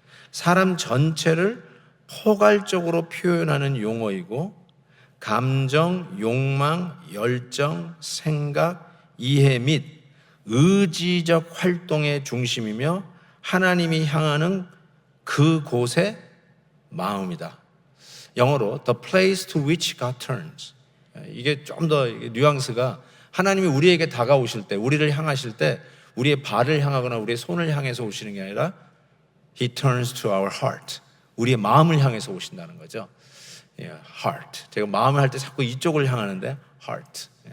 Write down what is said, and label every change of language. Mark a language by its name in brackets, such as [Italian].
[Korean] 사람 전체를 포괄적으로 표현하는 용어이고 감정, 욕망, 열정, 생각, 이해 및 의지적 활동의 중심이며 하나님이 향하는 그곳의 마음이다. 영어로 [English] the place to which God turns. [Korean] 이게 좀 더 뉘앙스가 하나님이 우리에게 다가오실 때, 우리를 향하실 때 우리의 발을 향하거나 우리의 손을 향해서 오시는 게 아니라 [English] He turns to our heart. [Korean] 우리의 마음을 향해서 오신다는 거죠. [English] heart. [Korean] 제가 마음을 할 때 자꾸 이쪽을 향하는데 heart.